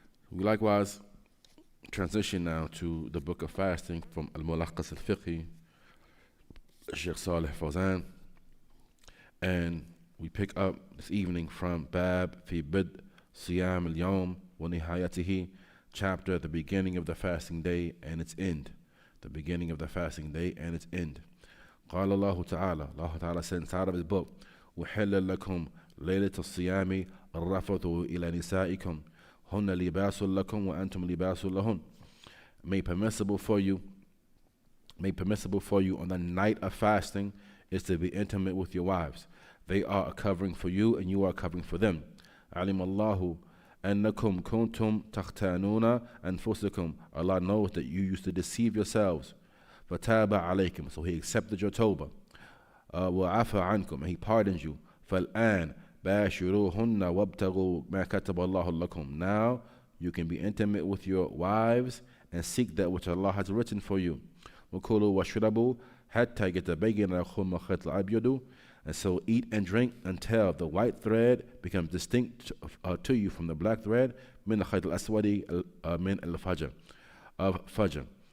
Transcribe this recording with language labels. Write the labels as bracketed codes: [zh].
[en] We likewise transition now to the book of fasting from Al-Mulakhas al-Fiqhi, Sheikh Salih Fawzan, and we pick up this evening from Bab fi Bid Siyam al-Yawm wa Nihayatihi, chapter at the beginning of the fasting day and its end. The beginning of the fasting day and its end. [ar] قال الله تعالى, [en] Allah Ta'ala said inside of his book, [ar] وحل لكم ليلة الصيام الرفث إلى نسائكم هن لباس لكم وأنتم لباس لهن. [en] Made permissible for you on the night of fasting is to be intimate with your wives. They are a covering for you and you are a covering for them. [ar] علم الله أنكم كنتم تختانون أنفسكم. [en] Allah knows that you used to deceive yourselves. [ar] فَتَابَ عَلَيْكُمْ. [en] So He accepted your tawbah. [ar] وَعَفَى عَنْكُمْ. [en] And He pardons you. [ar] فَالْآنَ بَاشِرُوهُنَّ وَابْتَغُوا مَا كَتَبَ اللَّهُ لَكُمْ. [en] Now you can be intimate with your wives and seek that which Allah has written for you. [ar] وَكُلُوا وَاشْرَبُوا حَتَّى يَتَبَيَّنَ لَكُمُ الْخَيْطُ الْأَبْيَضُ. [en] And so eat and drink until the white thread becomes distinct to you from the black thread. [ar] مِنَ الْخَيْطِ الْأَسْوَدِ مِنَ الْفَجْرِ [en] of Fajr.